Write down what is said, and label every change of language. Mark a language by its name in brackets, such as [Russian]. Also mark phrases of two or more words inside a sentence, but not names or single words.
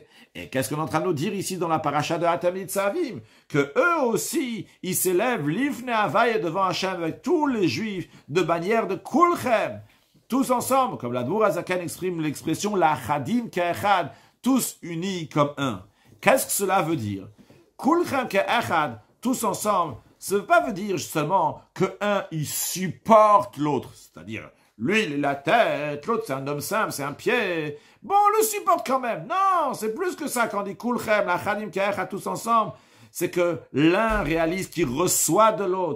[French] Et qu'est-ce qu'on est en train de nous dire ici dans la paracha de Atem Nitzavim? Que eux aussi, ils s'élèvent [Hebrew] לפני הוי [French] devant Hachem avec tous les Juifs de manière de kulchem. Tous ensemble, comme l'Admour Hazaken exprime l'expression la chadim ke'echad, tous unis comme un. Qu'est-ce que cela veut dire? [Hebrew] כולכם כאחד, [French] tous ensemble, ça ne veut pas dire seulement que un il supporte l'autre, c'est-à-dire lui il est la tête, l'autre c'est un homme simple, c'est un pied. Bon, on le supporte quand même. Non, c'est plus que ça quand on dit kulchem, la chadim ke'echad, tous ensemble. C'est que l'un réalise qu'il reçoit de l'autre.